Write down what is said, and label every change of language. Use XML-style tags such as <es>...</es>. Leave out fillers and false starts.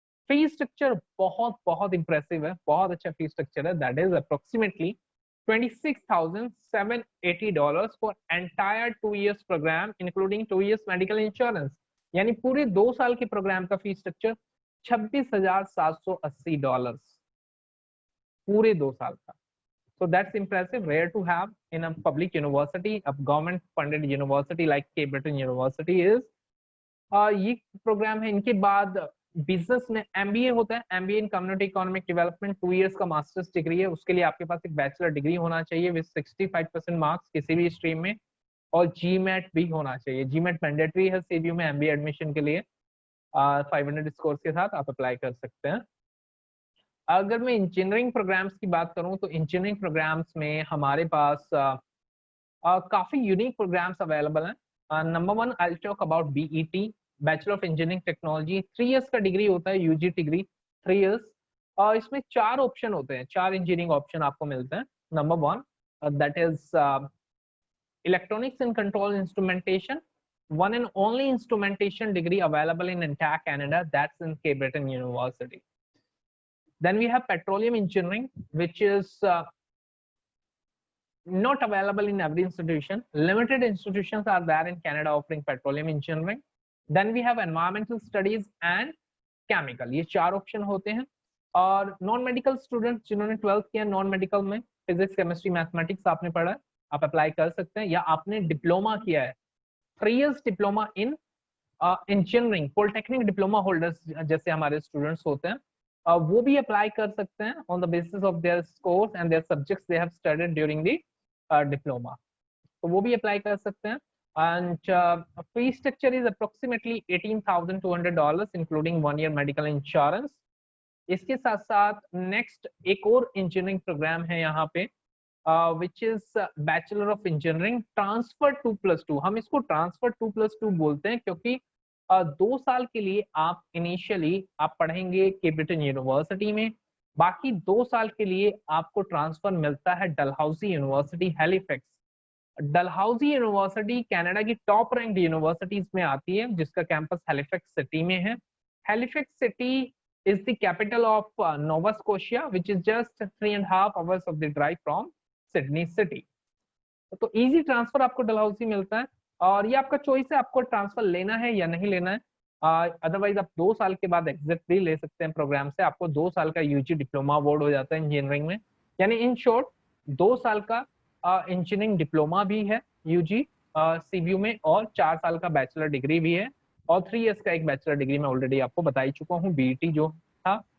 <hi>Fee structure बहुत बहुत impressive है, बहुत अच्छा फी स्ट्रक्चर है,</hi> <en>That is approximately $26,780 for entire 2 years programme including 2 years medical insurance.</en> <hi>यानी पूरे 2 साल के प्रोग्राम का फी स्ट्रक्चर $26,780 पूरे 2 साल का।</hi> <en>So that's impressive, rare to have in a public university, a government funded university like Cape Breton University is।</en> <hi>ये programme है। इनके बाद बिजनेस में एमबीए होता है, MBA in community economic development, 2 years का मास्टर्स डिग्री है, उसके लिए आपके पास एक बैचलर डिग्री होना चाहिए विद 65% मार्क्स किसी भी स्ट्रीम में, और जीमैट भी होना चाहिए। जीमैट मैंडेटरी है सीबीयू में एमबीए एडमिशन के लिए, 500 स्कोर्स के साथ आप अप्लाई कर सकते हैं। अगर मैं इंजीनियरिंग प्रोग्राम्स की बात करूं तो इंजीनियरिंग प्रोग्राम्स में हमारे पास काफी यूनिक प्रोग्राम्स अवेलेबल हैं। Number 1</hi> <en>I will talk about</en> <hi>BET, bachelor of engineering technology, 3 years का डिग्री होता है, यूजी डिग्री 3 इयर्स। और इसमें 4 ऑप्शन होते हैं, 4 इंजीनियरिंग ऑप्शन आपको मिलते हैं।</hi> <en>Number 1 that is electronics and control instrumentation, one and only instrumentation degree available in entire Canada, that's in Cape Breton University. Then we have petroleum engineering, which is not available in every institution. Limited institutions are there in Canada offering petroleum engineering. Then we have environmental studies and chemical.</en> <hi>ये 4 option होते हैं। और non medical students जिन्होंने 12th किया non medical में, physics chemistry mathematics आपने पढ़ा है, आप अप्लाई कर सकते हैं, या आपने डिप्लोमा किया है 3 years diploma in engineering, polytechnic diploma holders जैसे हमारे स्टूडेंट्स होते हैं, वो भी अप्लाई कर सकते हैं</hi> <en>on the basis of their scores and their subjects they have studied during the diploma,</en> <hi>तो वो भी अप्लाई कर सकते हैं।</hi> <en>And fee structure is approximately $18,200 including 1 year medical insurance.</en> <hi>इसके साथ साथ नेक्स्ट एक और इंजीनियरिंग प्रोग्राम है यहाँ पे,</hi> <en>which is</en> <hi>bachelor of engineering transfer 2+2। हम इसको ट्रांसफर 2+2 बोलते हैं क्योंकि 2 साल के लिए आप इनिशियली आप पढ़ेंगे केप ब्रिटेन यूनिवर्सिटी में, बाकी 2 साल के लिए आपको ट्रांसफर मिलता है Dalhousie university Halifax. Dalhousie university Canada की टॉप रैंक्ड यूनिवर्सिटीज में आती है, जिसका कैंपस हैलिफैक्स सिटी में है।</hi> <en>Halifax city is the capital of Nova Scotia, which is just 3.5 hours of the drive from Sydney city.</en> <hi>तो इजी ट्रांसफर आपको डलहौजी मिलता है, और ये आपका चॉइस है आपको ट्रांसफर लेना है या नहीं लेना है। अदरवाइज आप 2 साल के बाद एग्जिट भी ले सकते हैं प्रोग्राम से, आपको 2 साल का यूजी डिप्लोमा अवार्ड हो जाता है इंजीनियरिंग में। यानी इन शॉर्ट 2 साल का इंजीनियरिंग डिप्लोमा भी है यूजी सीबीयू में, और 4 साल का बैचलर डिग्री भी है, और 3 इयर्स का एक बैचलर डिग्री मैं ऑलरेडी आपको बता ही चुका हूँ बीईटी जो था।</hi>